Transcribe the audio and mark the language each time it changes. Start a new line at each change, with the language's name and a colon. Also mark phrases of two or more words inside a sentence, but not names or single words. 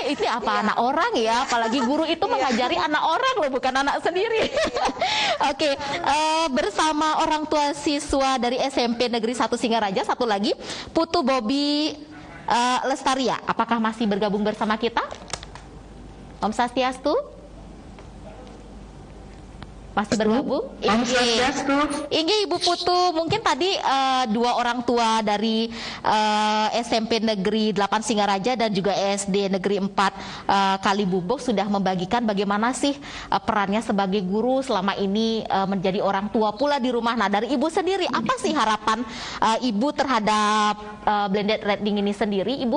Indonesian: Itu apa anak orang ya, apalagi guru itu mengajari anak orang loh, bukan anak sendiri. Oke, bersama orang tua siswa dari SMP Negeri 1 Singaraja, satu lagi Putu Bobi Lestaria, apakah masih bergabung bersama kita?
Balinese: Om Swastiastu?
Indonesian: Masih bergabung? Inggih Ibu Putu, mungkin tadi 2 orang tua dari SMP Negeri 8 Singaraja dan juga SD Negeri 4 Kalibubuk sudah membagikan bagaimana sih perannya sebagai guru selama ini menjadi orang tua pula di rumah. Nah, dari Ibu sendiri, apa sih harapan Ibu terhadap
English: blended learning
Indonesian: ini sendiri, Ibu?